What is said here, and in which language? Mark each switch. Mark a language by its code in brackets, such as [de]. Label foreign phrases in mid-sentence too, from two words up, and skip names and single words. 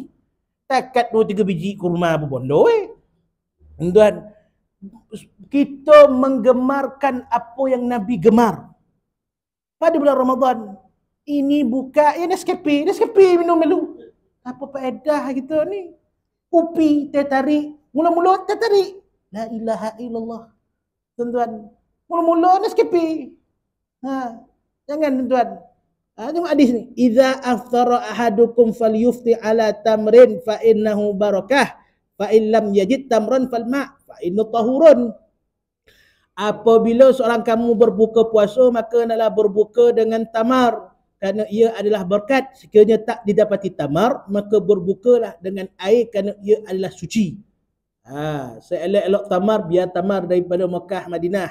[ms] Takat 2-3 biji kurma berbondo tuan. Kita menggemarkan apa yang Nabi gemar pada bulan Ramadan. Ini buka Nescafe minum dulu. Apa faedah kita ni? Kopi teh tarik, mula-mula teh tarik. [ar] لا إله إلا الله. [ms] Tuan-tuan, mula-mula Nescafe. Jangan tuan-tuan. Tengok hadis ni. [ar] إذا أفطر أحدكم فليفطر على تمر فإنه بركة. فإن لم يجد تمرا فالماء فإنه طهور. [ms] Apabila seorang kamu berbuka puasa, maka hendaklah berbuka dengan tamar, kerana ia adalah berkat. Sekiranya tak didapati tamar, maka berbukalah dengan air, kerana ia adalah suci. Seelok-elok tamar, biar tamar daripada Mekah, Madinah.